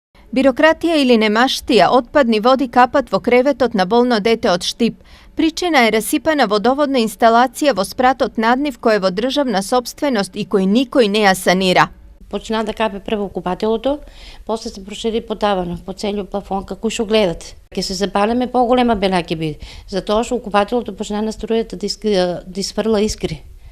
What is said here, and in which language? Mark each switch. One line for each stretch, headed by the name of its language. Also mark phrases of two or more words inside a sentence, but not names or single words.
Macedonian: Бирократија или немаштија, отпадни води капат во креветот на болно дете од Штип. Причина е расипана водоводна инсталација во спратот наднив кој е во државна сопственост и кој никој не ја санира. Почна да капе прво купателото, после се прошири по таванот, по целиот плафон, како што гледате. Ке се запалеме поголема бела ќе биде, затоа што купателото почна на струјата да изфрла искри.